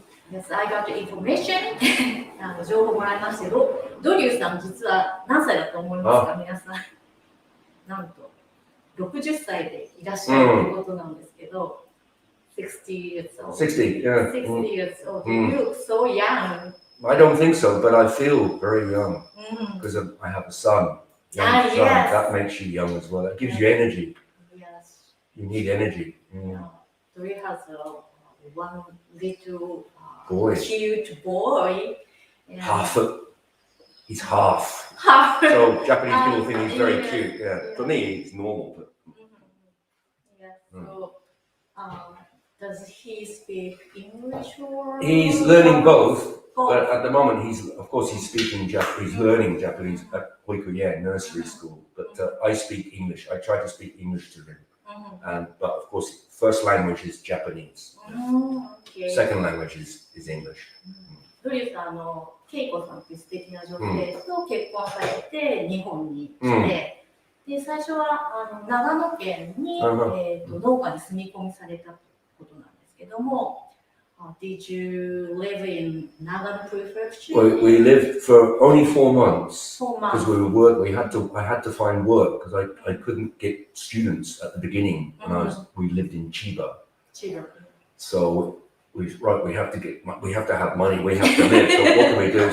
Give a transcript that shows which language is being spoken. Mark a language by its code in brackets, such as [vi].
[en] Yes, I got the information. [ja] 情報もらいましたけど、ドリューさん、実は何歳だと思いますか、皆さん。なんと、60歳でいらっしゃるということなんですけど、 [en] 60 years old. 60, yeah. 60 years old. You look so young. I don't think so, but I feel very young because I have a son. Young son. Yes. That makes you young as well. That gives you energy. Yes. You need energy. Dori has one little boy. Cute boy. He's half. Half. So Japanese people think he's very cute. Yeah. For me, it's normal. But... Yes. So, does he speak English or? He's learning both. But at the moment, he's speaking Japanese. He's learning Japanese at Hoikuyen nursery school. But I speak English. I try to speak English to him. But of course, first language is Japanese. Okay. Second language is English. [ja] ドリューさん、ケイコさんという素敵な女性と結婚されて日本に来て、で最初は長野県に、農家に住み込みされたことなんですけども。 [en] Did you live in Nagano Prefecture? We lived for only 4 months. 4 months. Because we were work. I had to find work because I couldn't get students at the beginning when we lived in Chiba. So we have to have money. We have to live. So what can we do?